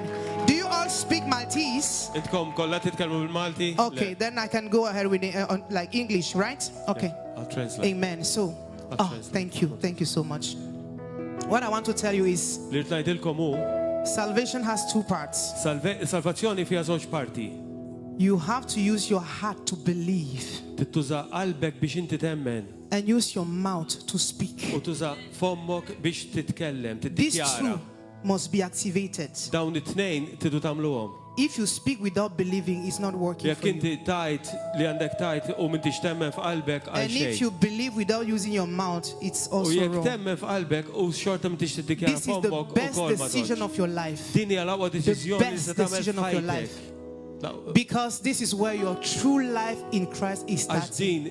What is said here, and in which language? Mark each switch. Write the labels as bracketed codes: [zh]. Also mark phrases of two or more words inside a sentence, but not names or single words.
[en] Do you all speak Maltese? Okay, then I can go ahead with like English, right? Okay. I'll translate. Amen. So, thank you so much. What I want to tell you is salvation has two parts. [mt] Salvazzjoni fiha żewġ parti. [en] You have to use your heart to believe. [mt] Tituża qalbek biex inti temmen. [en] And use your mouth to speak. [mt] U tuża fommok biex titkellem, [en] These two must be activated. [mt] Dawn it-tnejn tidu tagħmluhom. [en] If you speak without believing, it's not working for you. And if you believe without using your mouth, it's also wrong. This is the best decision of your life. The best decision of your life. Because this is where your true life in Christ is starting.